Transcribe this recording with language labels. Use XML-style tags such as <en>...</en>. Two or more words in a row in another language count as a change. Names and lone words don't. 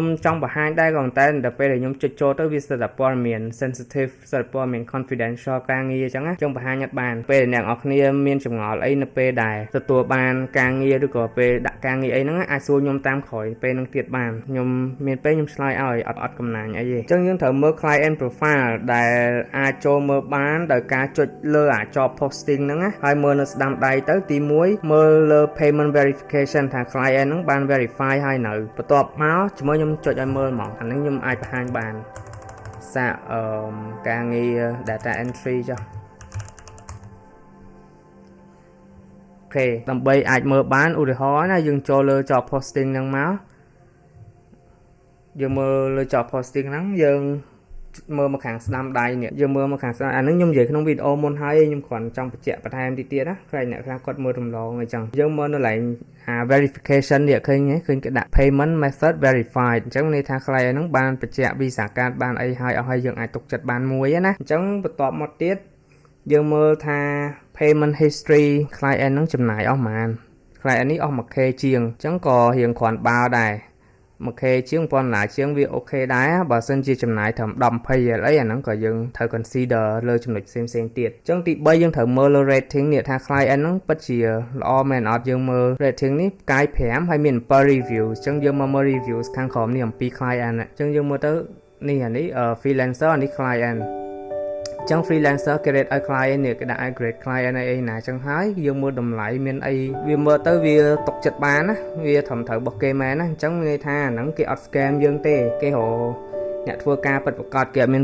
<km>ចង់បង្ហាញដែរក៏ប៉ុន្តែដល់ពេលដែលខ្ញុំចុចចូលទៅវាស្ទើរតែព័ត៌មាន sensitive ស្ទើរព័ត៌មាន confidential ការងារអញ្ចឹងណាខ្ញុំបង្ហាញអត់បានពេលអ្នកនរ គ្នាមានចម្ងល់អីនៅពេលដែលទទួលបានការងារឬក៏ពេលដាក់ការងារអីហ្នឹងអាចសួរខ្ញុំតាមក្រោយពេលហ្នឹងទៀតបានខ្ញុំមានពេលខ្ញុំឆ្លើយឲ្យអត់កំណាញ់អីទេអញ្ចឹងយើងត្រូវមើល</km> <en>client profile</en> <km>ដែលអាចចូលមើលបានដោយការចុចលើអា</km> <en>job posting</en> <km>ហ្នឹងណាហើយមើលនៅស្ដាំដៃទៅទី1មើលលើ</km> <en>payment verification</en> <km>ថាclient ហ្នឹងបាន verify ហើយនៅបន្ទាប់មកជាមួយខ្ញុំចុចឲ្យមើលហ្មងអាហ្នឹងខ្ញុំអាចបង្ហាញបានសាកការងារ</km> <en>data entry</en> <km>ចុះ អូខេដើម្បីអាចមើលបានឧទាហរណ៍ណាយើងចូលលើ</km> <en>job posting</en> <km>ហ្នឹងមកយើងមើលលើ</km> <en>job posting</en> <km>ហ្នឹងយើងមើលមកខាងស្ដាំដៃនេះយើងមើលមកខាងស្ដាំអាហ្នឹងខ្ញុំនិ យាយក្នុងវីដេអូមុនហើយខ្ញុំគ្រាន់ចង់បញ្ជាក់បន្ថែមតិចទៀតណាឃើញអ្នកខ្លះគាត់មើលរំលងអញ្ចឹងយើងមើលនៅកន្លែងverification នេះឃើញគេដាក់</km> <en>payment method verified</en> <km>អញ្ចឹងន័យថា client ហ្នឹងបានបញ្ជាក់ Visa card បានអីហើយអស់ហើយយើងអាចទុកចិត្តបានមួយណាអញ្ចឹងបន្ទាប់មកទៀតយើងមើលថា</km> <en>payment history client</en> <km>ហ្នឹងចំណាយអស់ប៉ុន្មាន client នេះអស់ 1k ជាងអញ្ចឹងក៏រៀងគ្រាន់បើដែរ1k ជាង$1000ជាងវាអូខេដែរបើសិនជាចំណាយត្រឹម10-20រៀលអីអាហ្នឹងក៏យើងត្រូវ consider លើ ចំណុចផ្សេងៗទៀតអញ្ចឹងទី3យើងត្រូវមើលលើ rating នេះថា client ហ្នឹងពិតជាល្អមែនអត់យើងមើល rating នេះផ្កាយ5ហើយមាន7 review អញ្ចឹងយើងមកមើល reviews ខាងក្រោមនេះអំពី client អញ្ចឹងយើងមើលទៅនេះអានេះ freelancer អានេះ clientចឹង freelancer គេ rate ឲ្យ client នេះគេដាក់ឲ្យ grade client អីណាចឹងហើយយើងមើលតម្លៃមានអីវាមើលទៅវាຕົកចិត្តបានណាវាត្រឹមត្រូវរបស់គេមែនណាអញ្ចឹងមានន័យថាអាហ្នឹងគេអត់ scam យើងទេគេរកអ្នកធ្វើការពិតប្រាកដគេអត់មាន</km>